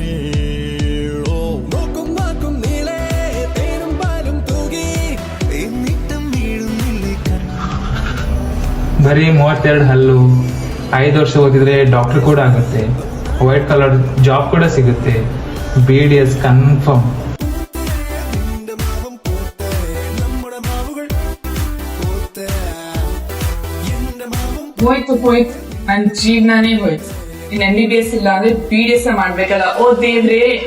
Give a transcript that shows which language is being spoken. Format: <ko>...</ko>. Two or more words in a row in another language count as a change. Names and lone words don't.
<ml>നോക്കും വാക്കും നീളെ തേനും പാലും തൂകി എന്നിട്ടും വീഴുന്നില്ലേ.</ml> <kn>ಬರೀ 32 ಹಲ್ಲು, 5 ವರ್ಷ ಓದಿದ್ರೆ ಡಾಕ್ಟರ್ ಕೂಡ ಆಗುತ್ತೆ,</kn> <en>white collar job</en> <kn>ಕೂಡ ಸಿಗುತ್ತೆ, BDS ಕನ್ಫರ್ಮ್. ಹೋಯ್ತು ನನ್ ಜೀವನಾನೇ ಹೋಯ್ತು. ಇನ್ MBBS ಇಲ್ಲ ಅಂದ್ರೆ BDS ಮಾಡ್ಬೇಕಲ್ಲ. ಓ ದೇವ್ರೇ.</kn>